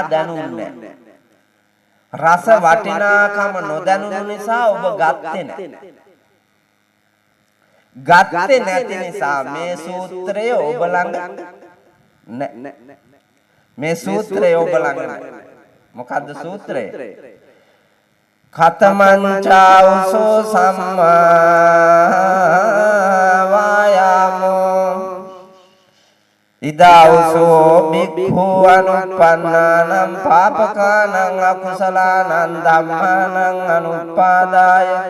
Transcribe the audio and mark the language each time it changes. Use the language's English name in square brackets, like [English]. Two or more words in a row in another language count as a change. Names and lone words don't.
[Sinhala] රහ දැනුන්නේ නැහැ. රස වටිනාකම නොදැනුණු නිසා ඔබ ගත්තේ නැහැ. ගත්තේ නැති නිසා මේ සූත්‍රය ඔබ ළඟ නැහැ. මේ සූත්‍රය ඔබ ළඟ නැහැ. මොකද්ද සූත්‍රය? [Pali] කතමංචාවසෝ සම්මා වායාමෝ ඉදාවසෝ බික්ඛු අනුප්පන්නානං පාපකානං අකුසලානං ධම්මානං අනුපාදාය